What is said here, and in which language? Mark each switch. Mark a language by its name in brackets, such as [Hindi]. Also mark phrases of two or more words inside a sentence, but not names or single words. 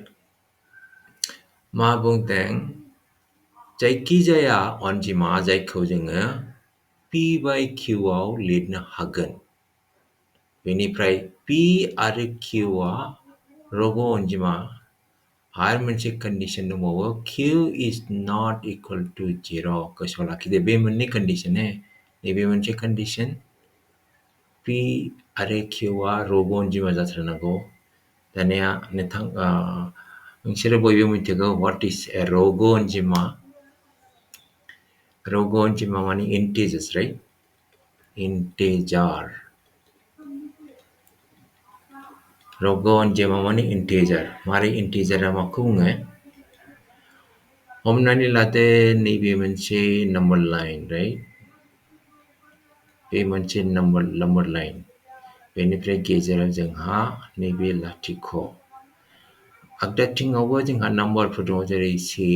[Bodo] मा बुंदों जायखिजाया अनजिमा जायखौ जोङो p/q आव लिरनो हागोन बेनिफ्राय p आरो q आ रग' अनजिमा आरो मोनसे कन्डिशन दंबावो [English] q is not equal to 0 [Bodo] गोसोआव लाखिदो बे मोननै कन्डिशन नैबे मोनसे कन्डिशन p आरो q आ रग' अनजिमा जाथारनांगौ दानिया नोंसोरो बयबो मिथिगौ [English] what is a [Bodo] रग' अनजिमा रग' अनजिमा माने [English] integers right integer [Bodo] रग' अनजिमा माने integer मारै integerआ माखौ बुङो हमनानै लादो नैबे मोनसे [English] number line right [Bodo] बे मोनसे [English] number line [Bodo] बेनिफ्राय गेजेराव जोंहा नैबे लाथिख' आगदाथिङावबो जोंहा नाम्बारफोर दङ जेरै 1